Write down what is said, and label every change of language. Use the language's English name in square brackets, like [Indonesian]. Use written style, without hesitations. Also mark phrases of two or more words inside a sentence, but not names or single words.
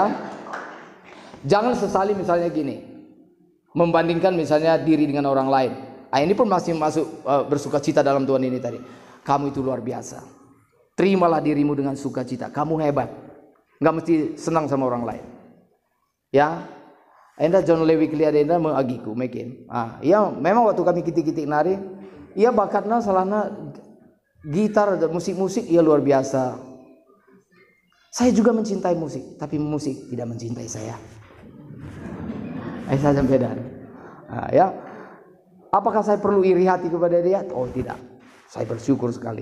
[Indonesian] Jangan sesali misalnya gini, membandingkan misalnya diri dengan orang lain. Ini pun masih masuk bersukacita dalam Tuhan ini tadi. Kamu itu luar biasa. Terimalah dirimu dengan sukacita. Kamu hebat. Nggak mesti senang sama orang lain. [Batak Karo] Ya, enda John Lewi kelihatan enda mengagiku, mekin. [Indonesian] Ya, memang waktu kami [Batak Karo] kitik-kitik nari, [Indonesian] ia bakatnya salahnya gitar, musik-musik, ia luar biasa. Saya juga mencintai musik, tapi musik tidak mencintai saya. Saya beda. Ya. Apakah saya perlu iri hati kepada dia? Oh tidak, saya bersyukur sekali.